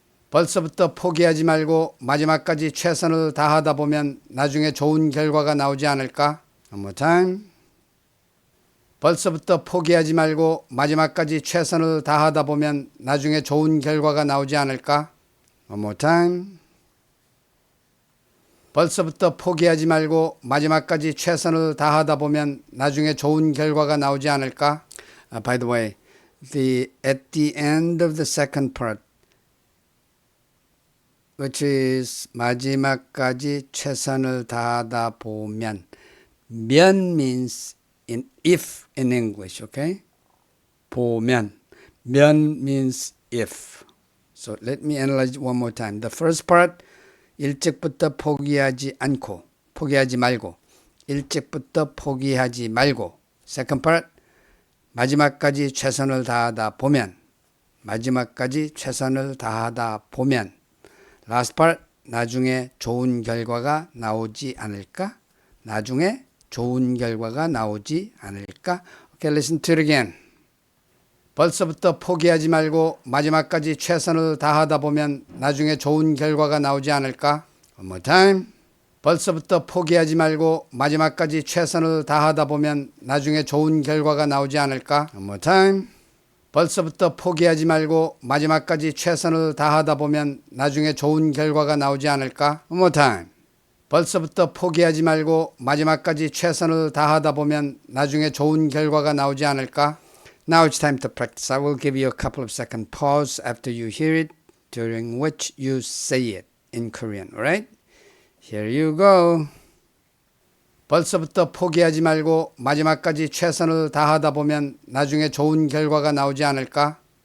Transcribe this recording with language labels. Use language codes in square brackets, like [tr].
[ko] 벌써부터 포기하지 말고 마지막까지 최선을 다하다 보면 나중에 좋은 결과가 나오지 않을까? [en] One more time. [ko] 벌써부터 포기하지 말고 마지막까지 최선을 다하다 보면 나중에 좋은 결과가 나오지 않을까? [en] One more time. [ko] 벌써부터 포기하지 말고 마지막까지 최선을 다하다 보면 나중에 좋은 결과가 나오지 않을까? [en] By the way, at the end of the second part, which is [ko] 마지막까지 최선을 다하다 보면, [en] 면 means if in English, okay? 보면, 면 means if. So let me analyze it one more time. The first part, [ko] 일찍부터 포기하지 말고. 일찍부터 포기하지 말고. [en] Second part, [ko] 마지막까지 최선을 다하다 보면. 마지막까지 최선을 다하다 보면. [en] Last part, [ko] 나중에 좋은 결과가 나오지 않을까? 나중에 좋은 결과가 나오지 않을까? [en] Okay, listen to it again. [ko] 벌써부터 포기하지 말고 마지막까지 최선을 다하다 보면 나중에 좋은 결과가 나오지 않을까? [en] One more time. [ko] 벌써부터 포기하지 말고 마지막까지 최선을 다하다 보면 나중에 좋은 결과가 나오지 않을까? [en] One more time. [ko] 벌써부터 포기하지 말고 마지막까지 최선을 다하다 보면 나중에 좋은 결과가 나오지 않을까? [en] One more time. [ko] 벌써부터 포기하지 말고 마지막까지 최선을 다하다 보면 나중에 좋은 결과가 나오지 않을까? [en] Now it's time to practice. I will give you a couple of second pause after you hear it, during which you say it in Korean, alright? Here you go. [ko] 벌써부터 포기하지 말고 마지막까지 최선을 다하다 보면 나중에 좋은 결과가 나오지 않을까?